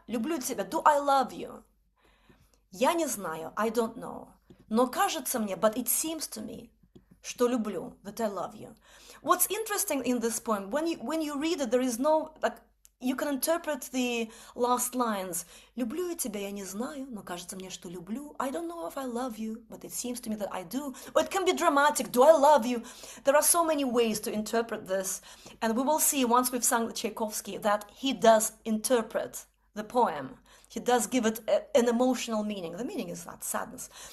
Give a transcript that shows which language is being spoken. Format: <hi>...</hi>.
<ru>Люблю тебя,</ru> <en>do I love you?</en> <ru>Я не знаю,</ru> <en>I don't know.</en> <ru>Но кажется мне,</ru> <en>but it seems to me,</en> <ru>что люблю,</ru> <en>that I love you. What's interesting in this poem, when you read it, there is no, like, you can interpret the last lines.</en> <ru>Люблю я тебя, я не знаю, но кажется мне, что люблю.</ru> <en>I don't know if I love you, but it seems to me that I do. Or it can be dramatic. Do I love you? There are so many ways to interpret this. And we will see once we've sung the Tchaikovsky that he does interpret the poem. He does give it an emotional meaning. The meaning is that sadness.</en>